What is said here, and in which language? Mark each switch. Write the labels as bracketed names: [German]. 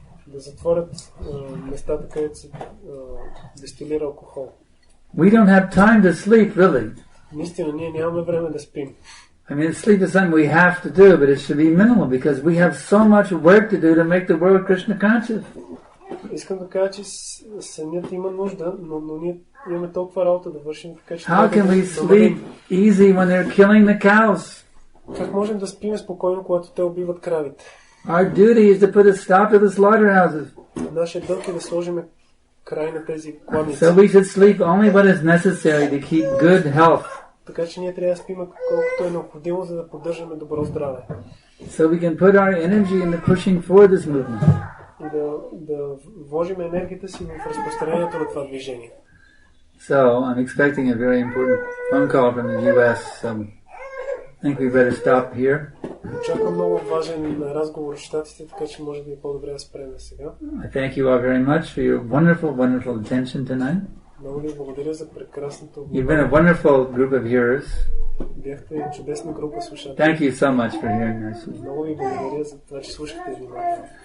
[Bulgarian] Да затворят местата, където се дестилира алкохол. [English] We don't have time to sleep, really. [Bulgarian] Наистина, ние нямаме време да спим. [English] I mean, sleep is something we have to do, but it should be minimal because we have so much work to do to make the world Krishna conscious. [Bulgarian] Искам да кажа, че сънят има нужда, но ние имаме толкова работа да вършим, така че... [English] How can we sleep easy when they're killing the cows? [Bulgarian] Как можем да спим спокойно, когато те убиват кравите? [English] Our duty is to put a stop to the slaughterhouses. [Bulgarian] Нашия дълг е да сложим край на тези кладници. [English] So we should sleep only what is necessary to keep good health. [Bulgarian] Така че ние трябва да спим колкото е необходимо, за да поддържаме добро здраве. [English] So we can put our energy into pushing forward this movement. [Bulgarian] И да вложим енергията си в разпространението на това движение. [English] So I'm expecting a very important phone call from the US. I think we better stop here. [Bulgarian] Очаквам много важен разговор в Щатите, така че може би е по-добре да спрем сега. [English] I thank you all very much for your wonderful attention tonight. [Bulgarian] Много ви благодаря за прекрасното. [English] You've been a wonderful group of hearers. [Bulgarian] Бяхте чудесна група слушатели. [English] Thank you so much for hearing us. [Bulgarian] Много ви благодаря за това, че слушахте внимателно.